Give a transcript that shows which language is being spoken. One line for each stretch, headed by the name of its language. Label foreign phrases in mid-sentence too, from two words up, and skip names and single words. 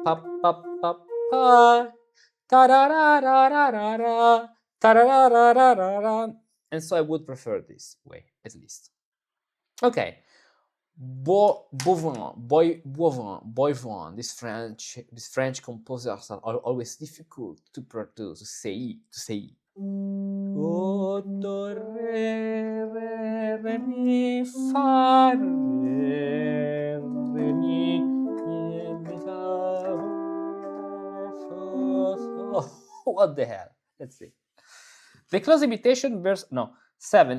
English: And so I would prefer this way, at least. Okay. Boivin, these French composers are always difficult to say. Do, re, re, mi, fa, re, mi, fa, fa. What the hell? Let's see. The close imitation verse 7.